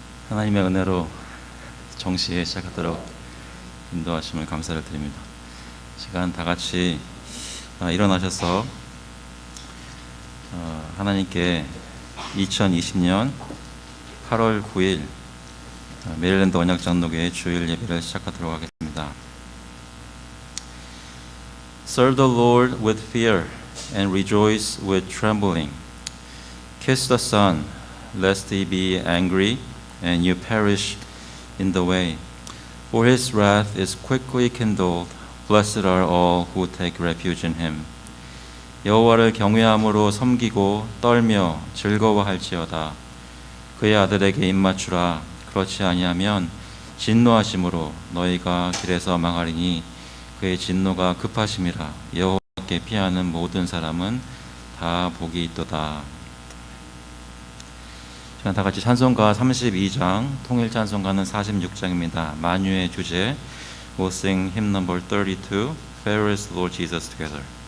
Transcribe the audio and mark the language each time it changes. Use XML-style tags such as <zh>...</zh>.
<ko>하나님의 은혜로 정시에 시작하도록 인도하심을 감사를 드립니다. 시간 다 같이 일어나셔서 하나님께 2020년 8월 9일 메릴랜드 언약장로교회 주일 예배를 시작하도록 하겠습니다.</ko> <en>Serve the Lord with fear and rejoice with trembling. Kiss the Son, lest he be angry and you perish in the way. For his wrath is quickly kindled. Blessed are all who take refuge in him.</en> <ko>여호와를 경외함으로 섬기고 떨며 즐거워할지어다. 그의 아들에게 입맞추라. 그렇지 아니하면 진노하심으로 너희가 길에서 망하리니 그의 진노가 급하심이라. 여호와께 피하는 모든 사람은 다 복이 있도다. 다 같이 찬송가 32장, 통일 찬송가는 46장입니다.</ko> <en>만유의 주제, We'll sing hymn number 32, Fairest Lord Jesus together.</en>